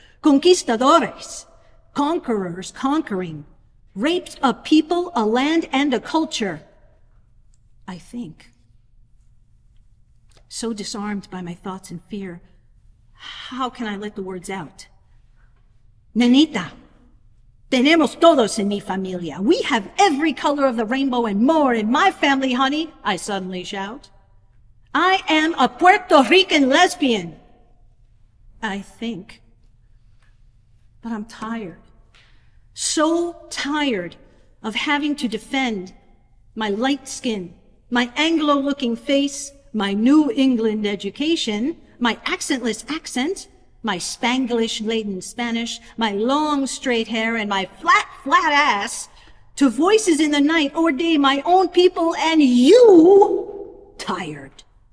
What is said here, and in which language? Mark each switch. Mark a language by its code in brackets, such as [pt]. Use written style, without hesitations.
[en] Conquistadores, conquerors conquering, raped a people, a land, and a culture. I think. So disarmed by my thoughts and fear, how can I let the words out? [es] Nenita, tenemos todos en mi familia. [en] We have every color of the rainbow and more in my family, honey, I suddenly shout. I am a Puerto Rican lesbian. I think. But I'm tired. So tired of having to defend my light skin, my Anglo-looking face, my New England education, my accentless accent, my Spanglish-laden Spanish, my long straight hair, and my flat ass, to voices in the night or day, my own people, and you, tired.